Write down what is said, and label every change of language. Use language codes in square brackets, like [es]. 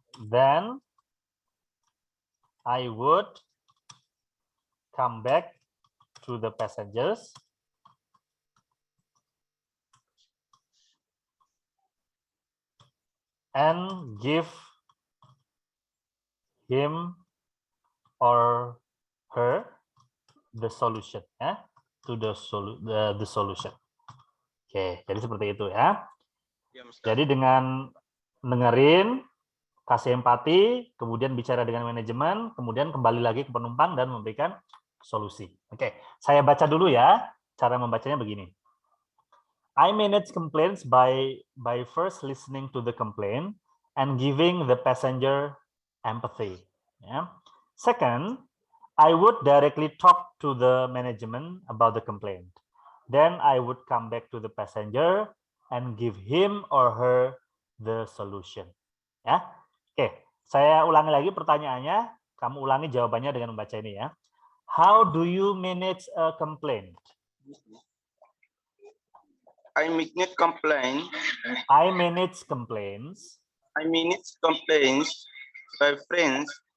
[en] Then I would come back to the passengers and give him or her the solution, ya, to the solution. [id] Oke, jadi seperti itu ya. Jadi dengan dengerin, kasih empati, kemudian bicara dengan manajemen, kemudian kembali lagi ke penumpang dan memberikan solusi. Oke, saya baca dulu ya. Cara membacanya begini. [en] I manage complaints by first listening to the complaint and giving the passenger empathy. Yeah. Second, I would directly talk to the management about the complaint. Then I would come back to the passenger and give him or her the solution. [id] Ya. Oke, saya ulangi lagi pertanyaannya. Kamu ulangi jawabannya dengan membaca ini ya. [en] How do you manage a complaint? I manage complaints. I manage complaints. I manage complaints by friends.